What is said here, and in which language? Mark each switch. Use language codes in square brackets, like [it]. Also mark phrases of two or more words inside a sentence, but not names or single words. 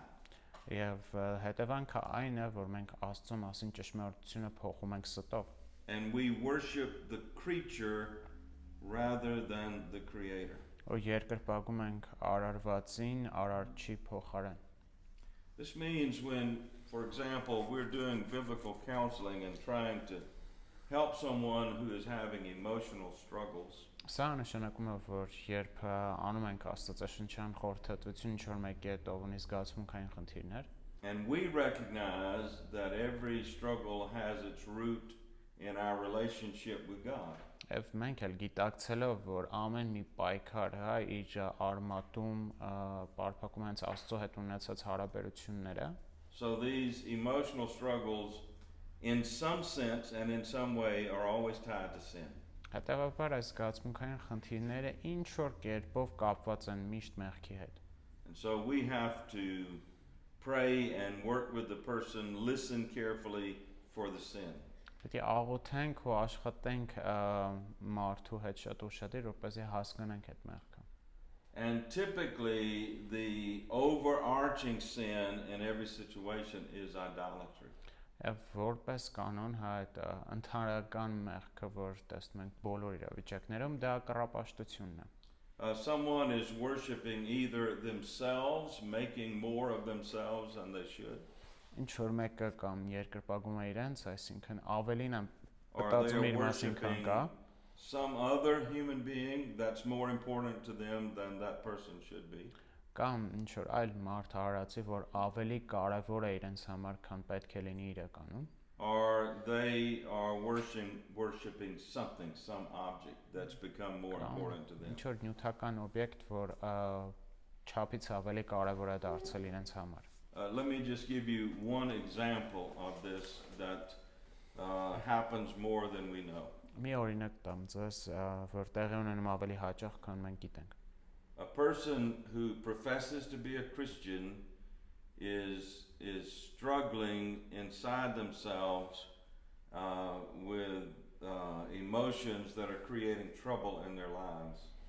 [hy] Եվ հետևանքը այն է, որ մենք Աստծո մասին ճշմարտությունը փոխում ենք ստով։ [en] And we worship the creature rather than the Creator. [hy] Ու երկրպագում ենք արարվածին արարչի փոխարեն։ [en] This means when, for example, we're doing biblical counseling and trying to help someone who is having emotional struggles, [hy] Սա նշանակում է, որ երբ անում ենք աստվածաշնչյան խորհրդատվություն ինչ-որ մեկի հետ ով ունի զգացմունքային խնդիրներ, [en] and we recognize that every struggle has its root in our relationship with God. [hy] Եվ մենք էլ գիտակցելով, որ ամեն մի պայքար իր արմատում պարփակում հենց Աստծո հետ ունեցած հարաբերությունները, [en] So these emotional struggles, in some sense and in some way, are always tied to sin. [hy] հետևաբար այս զգացմունքային խնդիրները ինչ որ կերպով կապված են միշտ մեղքի հետ։ [en] And so we have to pray and work with the person, listen carefully for the sin. [hy] Պետք է աղոթենք ու աշխատենք մարդու հետ շատ ուշադիր, որպեսզի հասկանանք այդ մեղքը։ [en] And typically, the overarching sin in every situation is idolatry. [hy] Եվ որպես կանոն այդ ընդհանրական մեղքը, որ տեսնում ենք բոլոր իրավիճակներում, դա կռապաշտությունն է։ [en] Someone is worshiping either themselves, making more of themselves than they should, [hy] Ինչ որ մեկը կամ երկրպագում է իրենց, այսինքն ավելին է [en] or [hy] մտածում [en] they're [hy] իր մասին, քան [en] worshiping [hy] կա, [en] some other human being that's more important to them than that person should be. [hy] կամ ինչ որ այլ մարդ հարացի, որ ավելի կարևոր է իրենց համար, քան պետք է լինի իրականում, [en] Or they are worshiping something, some object that's become more important to them. [hy] ինչ որ նյութական օբյեկտ, որ չափից ավելի կարևոր է դարձել իրենց համար։ [en] Let me just give you one example of this that happens more than we know. [hy] Մի օրինակ տամ ձեզ, որ տեղի ունենում ավելի հաճախ, քան մենք գիտենք։ [en] A person who professes to be a Christian is struggling inside themselves with emotions that are creating trouble in their lives.